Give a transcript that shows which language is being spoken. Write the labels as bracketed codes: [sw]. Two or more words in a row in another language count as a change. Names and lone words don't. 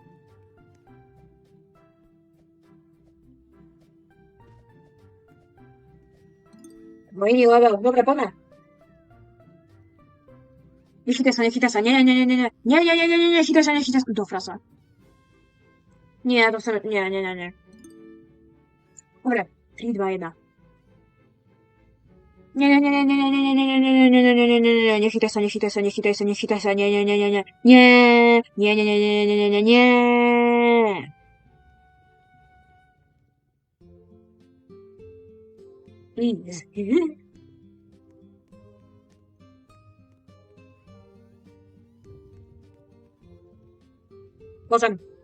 [sk] No iný level. Dobre, poďme. Nechytaj sa, nechytaj sa. Nie, nie, nie, nie, nie. Nie, nie, nie, nie, nie, nechytaj sa, nechytaj sa. Do frasa. Nie, to sa... Nie, nie, nie, nie. Dobre. 3, 2, 1. Nie, nie, nie, nie, nie, nie, nie, nie, nie, nie, nie, nie, nie, nie, nie, nie, nechytaj sa, nechytaj sa, nechytaj sa, nechytaj sa, nie, nie, nie, nie, nie, nie, nie, nie, nie, nie, nie, nie, nie, nie. Please. [pl] Możemy.